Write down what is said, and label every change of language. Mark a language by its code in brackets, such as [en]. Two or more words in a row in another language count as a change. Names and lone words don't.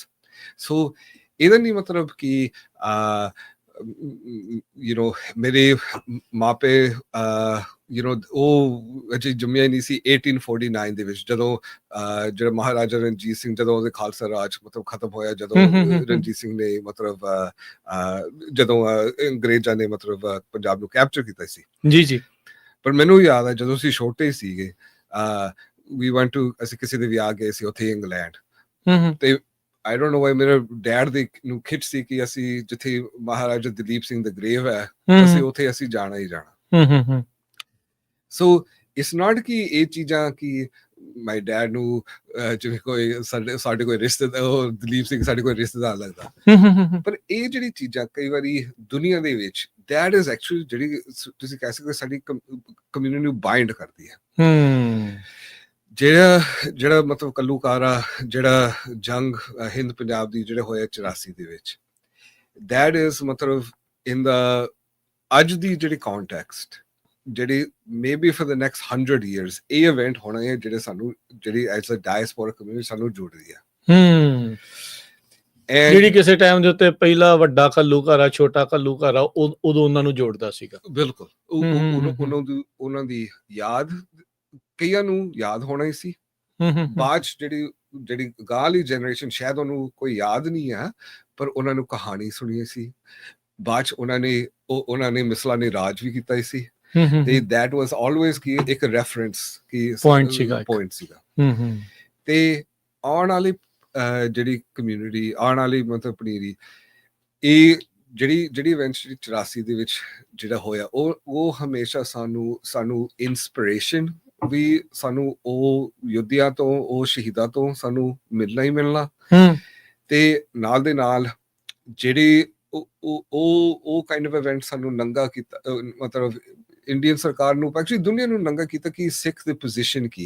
[pa] ਸੋ ਇਹਦਾ ਨਹੀਂ ਮਤਲਬ ਕਿ ਮੇਰੇ ਮਾਪੇ ਉਹ ਅਜੇ ਜੰਮਿਆ ਨਹੀਂ ਸੀ 1849 ਦੇ ਵਿੱਚ, ਜਦੋਂ ਜਿਹੜਾ ਮਹਾਰਾਜਾ ਰਣਜੀਤ ਸਿੰਘ, ਜਦੋਂ ਉਹਦੇ ਖਾਲਸਾ ਰਾਜ ਮਤਲਬ ਖਤਮ ਹੋਇਆ, ਜਦੋਂ ਰਣਜੀਤ ਸਿੰਘ ਨੇ ਮਤਲਬ ਜਦੋਂ ਅੰਗਰੇਜ਼ਾਂ ਨੇ ਮਤਲਬ ਪੰਜਾਬ ਨੂੰ ਕੈਪਚਰ ਕੀਤਾ ਸੀ। ਜੀ। ਪਰ ਮੈਨੂੰ ਯਾਦ ਹੈ ਜਦੋਂ ਅਸੀਂ ਛੋਟੇ ਸੀਗੇ, ਅਸੀਂ ਕਿਸੇ ਦੇ ਵਿਆਹ ਗਏ ਸੀ ਉੱਥੇ ਇੰਗਲੈਂਡ, ਤੇ [en] I don't know why [pa] ਮੇਰੇ ਡੈਡ ਦੇ ਨੂੰ ਖਿੱਚ ਸੀ ਕਿ ਅਸੀਂ ਜਿੱਥੇ ਮਹਾਰਾਜਾ ਦਲੀਪ ਸਿੰਘ ਦਾ ਗ੍ਰੇਵ ਹੈ, ਅਸੀਂ ਜਾਣਾ ਹੀ ਜਾਣਾ। [en] so it's not [pa] ਕਿ ਇਹ ਚੀਜ਼ਾਂ ਕਿ [en] my dad [pa] ਨੂੰ ਜਿਵੇਂ ਕੋਈ ਸਾਡੇ ਕੋਈ ਰਿਸ਼ਤੇਦਾਰ, ਦਲੀਪ ਸਿੰਘ ਸਾਡੇ ਕੋਈ ਰਿਸ਼ਤੇਦਾਰ ਲੱਗਦਾ, ਪਰ ਇਹ ਜਿਹੜੀ ਚੀਜ਼ਾਂ ਕਈ ਵਾਰੀ ਦੁਨੀਆ ਦੇ ਵਿੱਚ [en] that is actually [pa] ਜਿਹੜੀ ਤੁਸੀਂ ਕਹਿ ਸਕਦੇ ਸਾਡੀ ਕਮਿਊਨਿਟੀ ਨੂੰ ਬਾਈਂਡ ਕਰਦੀ ਹੈ। ਜਿਹੜਾ ਮਤਲਬ ਕੱਲੂਕਾਰਾ ਜਿਹੜਾ ਜੰਗ ਹਿੰਦ ਪੰਜਾਬ ਦੀ ਜਿਹੜੇ ਹੋਇਆ 84 ਦੇ ਵਿੱਚ, [en] that is [pa] ਮਤਲਬ [en] in the [pa] ਅੱਜ ਦੀ ਜਿਹੜੀ ਕੰਟੈਕਸਟ, ਜਿਹੜੀ [en] maybe for the next 100 years [pa] ਇਹ ਇਵੈਂਟ ਹੋਣਾ ਹੈ ਜਿਹੜੇ ਸਾਨੂੰ ਜਿਹੜੀ [en] as a diaspora community [pa] ਸਾਨੂੰ ਜੋੜਦੀ ਹੈ। ਜਿਹੜੀ ਕਿਸੇ ਟਾਈਮ ਦੇ ਉੱਤੇ ਪਹਿਲਾ ਵੱਡਾ ਘੱਲੂਘਾਰਾ, ਛੋਟਾ ਘੱਲੂਘਾਰਾ, ਉਦੋਂ ਉਹਨਾਂ ਨੂੰ ਜੋੜਦਾ ਸੀਗਾ। ਬਿਲਕੁਲ, ਉਹਨਾਂ ਦੀ ਯਾਦ ਕਈਆਂ ਨੂੰ ਯਾਦ ਹੋਣਾ ਹੀ ਸੀ। ਬਾਅਦ ਜਿਹੜੀ ਗਾਂ ਵਾਲੀ ਜਨਰੇਸ਼ਨ ਸ਼ਾਇਦ ਉਹਨੂੰ ਕੋਈ ਯਾਦ ਨਹੀਂ ਹੈ, ਪਰ ਉਹਨਾਂ ਨੂੰ ਕਹਾਣੀ ਸੁਣੀ ਸੀ। ਬਾਅਦ ਚ ਉਹਨਾਂ ਨੇ ਮਿਸਲਾਂ ਨੇ ਰਾਜ ਵੀ ਕੀਤਾ ਸੀ, ਤੇ [en] that was always [pa] ਕੀ ਇੱਕ ਰੈਫਰੈਂਸ ਕੀ ਪੁਆਇੰਟ ਸੀਗਾ। ਤੇ ਆਉਣ ਵਾਲੀ ਜਿਹੜੀ ਕਮਿਊਨਿਟੀ, ਆਉਣ ਵਾਲੀ ਮਤਲਬ ਪਨੀਰੀ, ਇਹ ਜਿਹੜੀ ਇਵੈਂਟਸ 84 ਦੇ ਵਿੱਚ ਜਿਹੜਾ ਹੋਇਆ, ਉਹ ਹਮੇਸ਼ਾ ਸਾਨੂੰ ਇੰਸਪੀਰੇਸ਼ਨ ਵੀ, ਸਾਨੂੰ ਉਹ ਯੋਧਿਆਂ ਤੋਂ, ਉਹ ਸ਼ਹੀਦਾਂ ਤੋਂ ਸਾਨੂੰ ਮਿਲਣਾ ਹੀ ਮਿਲਣਾ, ਤੇ ਨਾਲ ਦੇ ਨਾਲ ਜਿਹੜੇ ਉਹ [en] kind of event [pa] ਸਾਨੂੰ ਨੰਗਾ ਕੀਤਾ, ਮਤਲਬ ਇੰਡੀਅਨ ਸਰਕਾਰ ਨੂੰ, ਐਕਚੁਅਲੀ ਦੁਨੀਆ ਨੂੰ ਨੰਗਾ ਕੀਤਾ ਕਿ ਸਿੱਖ ਦੀ ਪੋਜੀਸ਼ਨ ਕੀ ਹੈ।